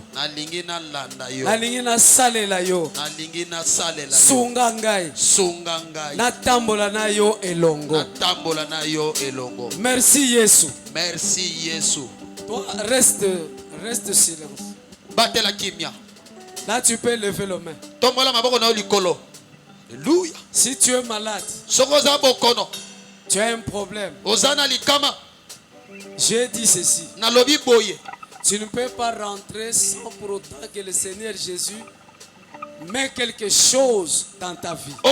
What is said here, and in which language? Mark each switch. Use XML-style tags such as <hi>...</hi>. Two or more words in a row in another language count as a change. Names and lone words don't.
<ln>Nalingi na landa yo. Nalingi na salela yo. Nalingi na salela yo. Sunga ngai. Sunga ngai. Natambola na yo elongo. Natambola na yo elongo. Merci Yesu. Merci Yesu.</ln> <fr>Toi, reste silence.</fr> <ln>Batela kimia.</ln> <fr>Là, tu peux lever les mains.</fr> <ln>Tombola maboko na yo likolo. Alléluia.</ln> <fr>Si tu es malade,</fr> <ln>sokoza bokono,</ln> <fr>tu as un problème.</fr> <ln>Ozana likama.</ln> <fr>J'ai dit ceci.</fr> <ln>Na lobi boye.</ln> <fr>Tu ne peux pas rentrer sans pour autant que le Seigneur Jésus met quelque chose dans ta vie.</fr>